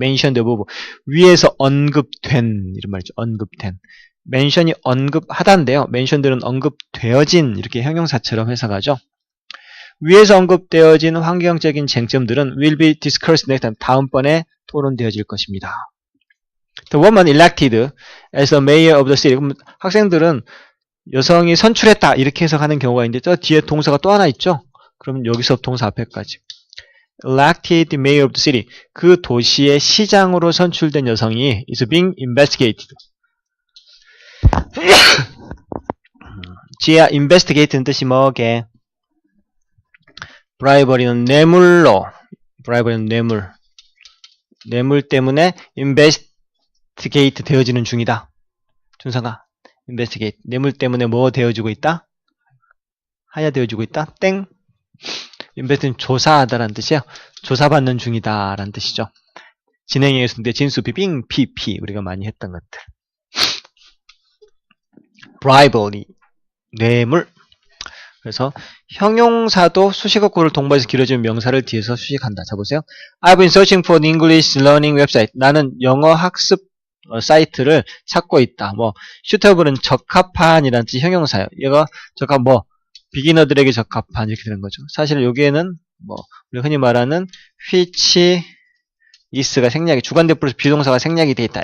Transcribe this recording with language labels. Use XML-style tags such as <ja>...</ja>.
<en>mentioned above</en> <ko>위에서 언급된 이런 말이죠. 언급된 mention이 언급하다인데요. mentioned는 언급되어진 이렇게 형용사처럼 해석하죠. 위에서 언급되어진 환경적인 쟁점들은</ko> <en>will be discussed next time</en> <ko>다음번에 토론되어질 것입니다.</ko> <en>The woman elected as the mayor of the city.</en> <ko>그럼 학생들은 여성이 선출했다 이렇게 해석하는 경우가 있는데 저 뒤에 동사가 또 하나 있죠. 그럼 여기서 동사 앞에까지</ko> <en>elected mayor of the city.</en> <ko>그 도시의 시장으로 선출된 여성이</ko> <en>is being investigated.</en> <ko>지혜야, investigate는 뜻이 뭐게? bribery는 뇌물로, bribery는 뇌물 때문에 investigate 되어지는 중이다. 준상아, investigate 뇌물 때문에 뭐 되어지고 있다? 하야 되어지고 있다. 땡. investi는 조사하다라는 뜻이에요. 조사받는 중이다라는 뜻이죠. 진행형의 순대 진수 비빙 PP 우리가 많이 했던 것들. bribery 뇌물. 그래서 형용사도 수식어구를 동반해서 길어지는 명사를 뒤에서 수식한다. 자 보세요.</ko> <en>I've been searching for an English learning website.</en> <ko>나는 영어 학습 사이트를 찾고 있다. 뭐 suitable은 적합한이라는 뜻 형용사예요. 얘가 적합 뭐 비기너들에게 적합한 이렇게 되는 거죠. 사실 여기에는 뭐 우리 흔히 말하는 which is가 생략이 주관대표로서 비동사가 생략이 돼 있다.</ko>